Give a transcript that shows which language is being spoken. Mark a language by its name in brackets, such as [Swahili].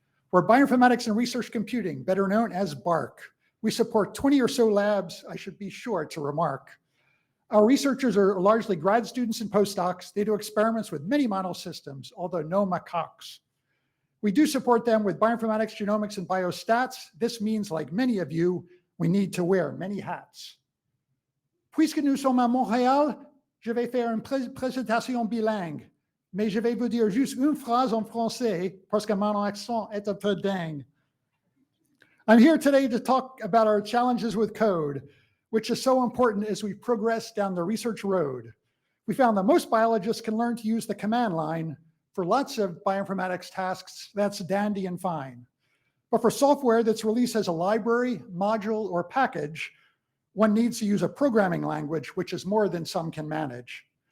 [English] We're Bioinformatics and Research Computing, better known as BARC. We support 20 or so labs, I should be sure to remark. Our researchers are largely grad students and postdocs. They do experiments with many model systems, although no macaques. We do support them with bioinformatics, genomics, and biostats. This means, like many of you, we need to wear many hats. [French] Puisque nous sommes à Montréal, je vais faire une présentation bilingue, mais je vais vous dire juste une phrase en français parce que mon accent est un peu dingue. [English] I'm here today to talk about our challenges with code, which is so important as we progress down the research road. We found that most biologists can learn to use the command line for lots of bioinformatics tasks. That's dandy and fine. But for software that's released as a library, module, or package, one needs to use a programming language, which is more than some can manage.